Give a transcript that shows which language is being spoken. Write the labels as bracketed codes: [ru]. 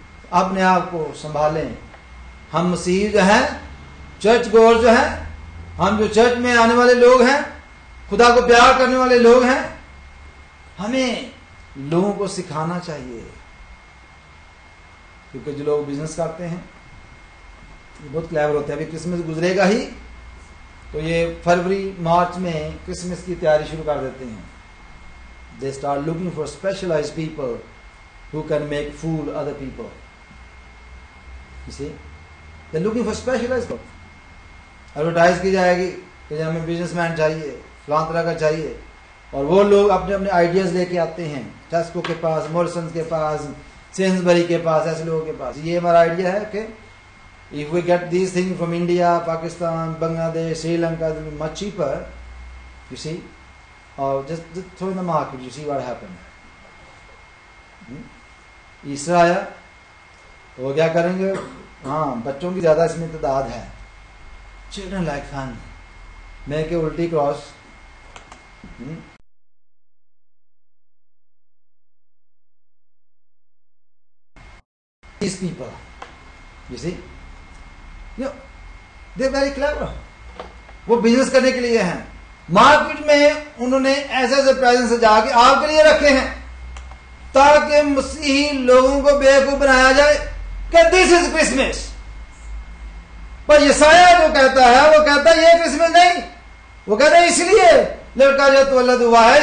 [ur] اپنے آپ کو سنبھالیں. ہم مسیح جو ہیں, چرچ گور جو ہیں, ہم جو چرچ میں آنے والے لوگ ہیں, خدا کو پیار کرنے والے لوگ ہیں, ہمیں لوگوں کو سکھانا چاہیے. کیونکہ جو لوگ بزنس کرتے ہیں یہ بہت کلیور ہوتے ہیں. ابھی کرسمس گزرے گا ہی تو یہ فروری مارچ میں کرسمس کی تیاری شروع کر دیتے ہیں. [en] They start looking for specialized people who can make fool other people. You see? They're looking for specialized people. [ur] Advertise کی جائے گی کہ ہمیں بزنس مین چاہیے, فلاں طرح کا چاہیے, اور وہ لوگ اپنے اپنے آئیڈیاز لے کے آتے ہیں ٹیسکو کے پاس, موریسنز کے پاس, سینسبری کے پاس, ایسے لوگوں کے پاس. یہ ہمارا آئیڈیا ہے کہ [en] if we get these things from India, Pakistan, Bangladesh, Sri Lanka, it will be much cheaper, you see, or just throw in the market, you see what happened. [ur] عیسیٰ آیا تو وہ کیا کریں گے؟ ہاں, بچوں کی زیادہ اس میں تعداد ہے. چلڈرن لائک فن میں کہ الٹی cross. [en] These people, you see, they're very clever. [ur] وہ بزنس کرنے کے لیے ہیں. مارکیٹ میں انہوں نے ایسے ایسے پریزنٹ سجا کے آپ کے لیے رکھے ہیں تاکہ مسیحی لوگوں کو بیوقوف بنایا جائے کہ [en] This is Christmas. [ur] پر یسایہ جو کہتا ہے وہ کہتا ہے یہ کرسمس نہیں, وہ کہتا ہے اس لیے لڑکا جو تولد ہوا ہے